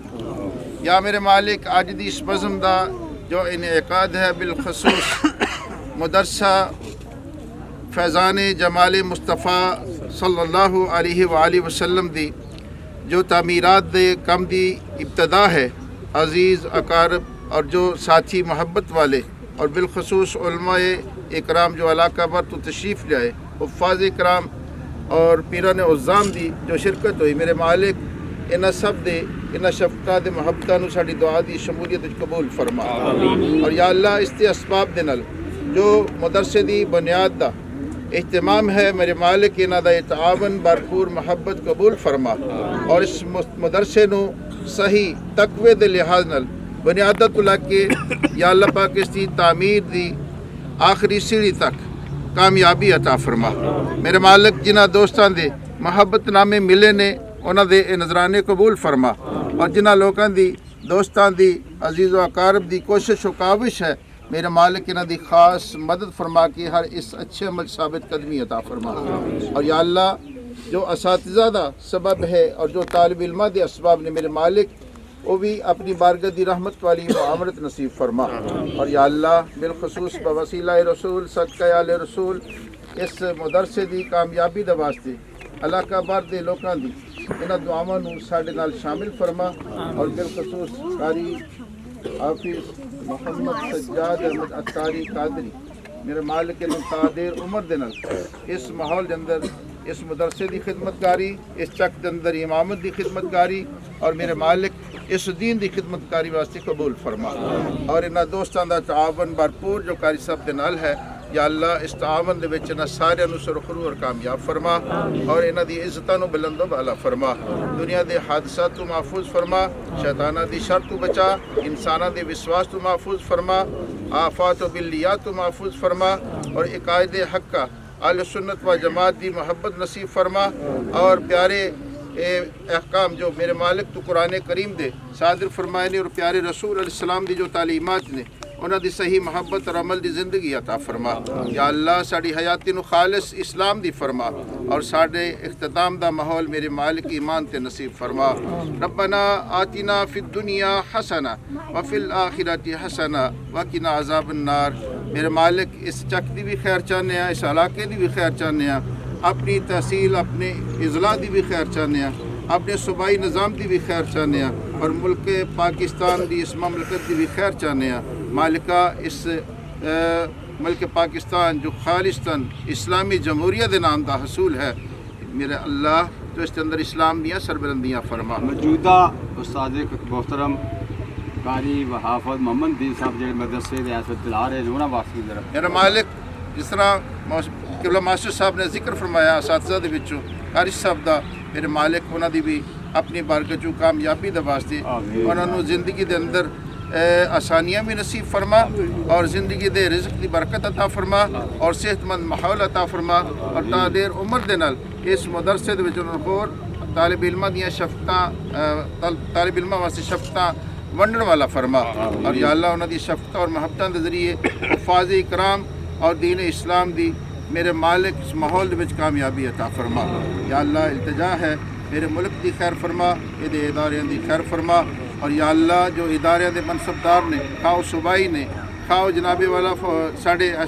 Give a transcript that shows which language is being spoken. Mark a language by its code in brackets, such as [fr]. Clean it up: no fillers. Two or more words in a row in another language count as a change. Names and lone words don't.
[pa] یا میرے مالک آج دی اس بزم دا جو انعقاد ہے بالخصوص مدرسہ فیضان جمال مصطفیٰ [ar] صلی اللہ علیہ وآلہ وسلم [pa] دی جو تعمیرات دے کم دی ابتدا ہے. عزیز اقارب اور جو ساتھی محبت والے اور بالخصوص علماء اکرام جو علاقہ پر تو تشریف لائے, حفاظ اکرام اور پیران عظام دی جو شرکت ہوئی. میرے مالک انہاں سب دے انہاں شفقت دے محبتاں نو ساڈی دعا دی شمولیت قبول فرما. اور یا اللہ اس دے اسباب دے نال جو مدرسے دی بنیاد دا اہتمام ہے میرے مالک انہاں دا تعاون بھرپور محبت قبول فرما. اور اس مدرسے نو صحیح تقوی دے لحاظ نال بنیادت کو لگ کے یا اللہ پاک اس دی تعمیر دی آخری سیڑھی تک کامیابی عطا فرما. میرے مالک جنہ دوستاں دے محبت نامے ملے نے انہاں دے نظرانے قبول فرما. اور جنہ لوکاں دی دوستاں دی عزیز و اقارب دی کوشش و کاوش ہے میرے مالک انہاں دی خاص مدد فرما کے ہر اس اچھے عمل ثابت قدمی عطا فرما. اور یا اللہ جو اساتذہ دا سبب ہے اور جو طالب علمہ دے اسباب نے میرے مالک وہ بھی اپنی بارگاہ دی رحمت والی معاملت نصیب فرما. اور یا اللہ بالخصوص بوسیلہ رسول صدقہ آل رسول اس مدرسے دی کامیابی دے واسطے علاقہ بار دے لوکاں دی انہاں دعاواں نوں ساڈے نال شامل فرما. اور بالخصوص قاری حافظ محمد سجاد احمد اتاری قادری میرے مالک قادر عمر دے نال اس ماحول دے اندر اس مدرسے دی خدمت کاری, اس چک دے اندر امامت دی خدمت کاری اور میرے مالک اس دین دی خدمت کاری واسطے قبول فرما. اور انہاں دوستاں دا تعاون بھرپور جو قاری صاحب دے نال ہے یا اللہ اس تعاون دے وچ انہاں سارے نو سرخرو اور کامیاب فرما اور انہاں دی عزتاں نو بلند و بالا فرما دنیا دے حادثات تو محفوظ فرما شیطاناں دی شر تو بچا انساناں دے وسواس تو محفوظ فرما آفات و بلیات تو محفوظ فرما اور عقائد حق کا اہل سنت و جماعت دی محبت نصیب فرما اور پیارے احکام جو میرے مالک تو قرآن کریم دے صادر فرمائے نے اور پیارے رسول علیہ السلام دی جو تعلیمات نے انہاں دی صحیح محبت اور عمل دی زندگی عطا فرما یا اللہ ساڑی حیاتی نو خالص اسلام دی فرما اور ساڑے اختتام دا ماحول میرے مالک ایمان تے نصیب فرما [ar] ربنا آتنا فی الدنیا حسنہ وفی الآخرۃ حسنہ وقنا عذاب النار [pa] میرے مالک اس چک دی بھی خیر چاہنے ہیں اس علاقے دی بھی خیر چاہنے ہیں اپنی تحصیل اپنے اضلاع دی بھی خیر چاہنے ہیں اپنے صوبائی نظام دی بھی خیر چاہنے ہیں اور ملک پاکستان دی اس مملکت دی بھی خیر چاہنے ہیں مالکہ اس ملک پاکستان جو خالصتاً اسلامی جمہوریہ دے نام دا حصول ہے میرے اللہ تو اس کے اندر اسلام دیاں سربلندیاں فرما موجودہ استاد محترم قاری و حافظ محمد دین صاحب جڑے مدرسے دے اس وقت چلا رہے انہاں واسطے ذرا میرا مالک جس طرح قبلہ ماسٹر صاحب نے ذکر فرمایا اساتذہ دے وچوں قاری صاحب دا میرے مالک انہاں دی بھی اپنی بارگاہ چوں کامیابی دے واسطے انہاں نوں زندگی دے اندر آسانیاں بھی نصیب فرما اور زندگی دے رزق دی برکت عطا فرما اور صحت مند ماحول عطا فرما اور تا دیر عمر دے نال اس مدرسے دے وچ انہاں ہور طالب علماں دیاں شفقتاں طالب علماں واسطے شفقتاں ونڈن والا فرما اور یا اللہ انہاں دی شفقتاں اور محبتاں دے ذریعے حفاظ اکرام اور دین اسلام دی میرے مالک اس ماحول دے وچ کامیابی عطا فرما یا اللہ التجا ہے میرے ملک دی خیر فرما یہ ادارے دی خیر فرما اور یا اللہ جو ادارے دے منصبدار نے خواہ صوبائی نے خواہ جناب والا ساڑھے اس